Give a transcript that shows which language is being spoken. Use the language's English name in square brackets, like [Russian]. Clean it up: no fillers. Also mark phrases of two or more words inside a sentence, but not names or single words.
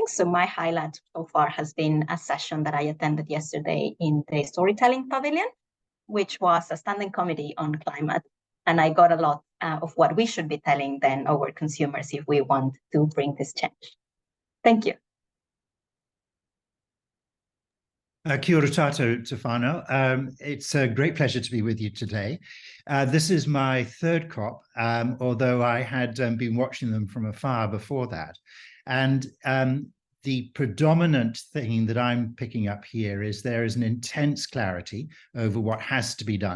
[English] So my highlight so far has been a session that I attended yesterday in the Storytelling Pavilion, which was a standing committee on climate. And I got a lot of what we should be telling then our consumers if we want to bring this change. Thank you. [Māori] Kia ora tātou te whānau. [English] It's a great pleasure to be with you today. This is my third COP, although I had been watching them from afar before that. And the predominant thing that I'm picking up here is there is an intense clarity over what has to be done.